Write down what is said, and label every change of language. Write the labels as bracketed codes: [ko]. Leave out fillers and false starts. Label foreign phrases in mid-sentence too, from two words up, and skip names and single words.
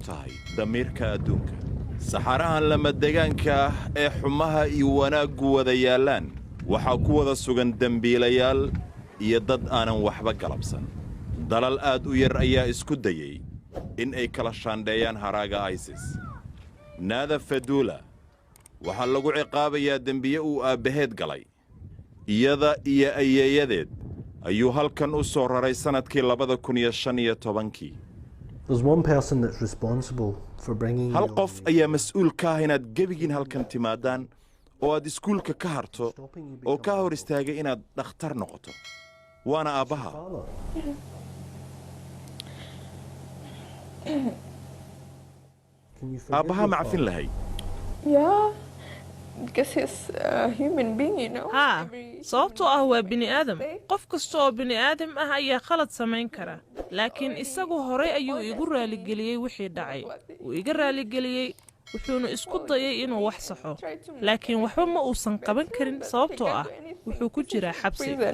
[so] tahay damiirka adduunka saxarahan lama deegaanka ee xumaha iyo wanaagu wada yaalaan waxa ku wada sugan dambiilayaal iyo dad aanan waxba galabsan dalal aad u yar ayaa isku dayay in ay kala shaandheeyaan haraaga ISIS naada Fadula waxa lagu ciqaabayaa dambiye uu aabaheed galay iyada iyo ayeeyadeed ayuu halkan u soo raray sanadkii 2015 [en] There's one person that's responsible for bringing [so] hal qof ayaa mas'uul ka ah inaad gebigiin halkan timaadaan oo aad iskuulka ka harto oo ka hor istaagay inaad dhakhtar noqoto waana aabaha aabaha ma cafin lahay [en] Yeah, because he's a human being, you know. [so] ها sababtoo ah waa bini aadam qof kasta oo bini aadam ah ayaa khalad samayn kara laakiin isagu horay ayuu igu raaligeliyay wixii dhacay uu iga raaligeliyay wuxuuna isku dayay inuu wax saxo laakiin waxba ma uusan qaban karin sababtoo ah wuxuu ku jiraa xabsi